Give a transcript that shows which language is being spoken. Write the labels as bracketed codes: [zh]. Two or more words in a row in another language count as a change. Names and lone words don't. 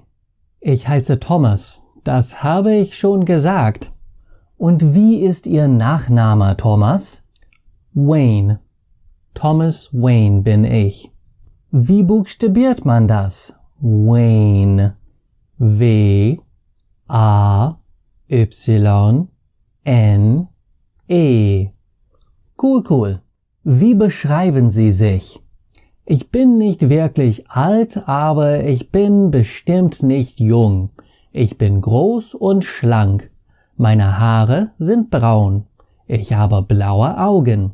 [de] Ich heiße Thomas. Das habe ich schon gesagt. Und wie ist Ihr Nachname, Thomas? Wayne. Thomas Wayne bin ich. Wie buchstabiert man das? Wayne. W-A-Y-N-E. Cool. Wie beschreiben Sie sich? Ich bin nicht wirklich alt, aber ich bin bestimmt nicht jung. Ich bin groß und schlank. Meine Haare sind braun. Ich habe blaue Augen.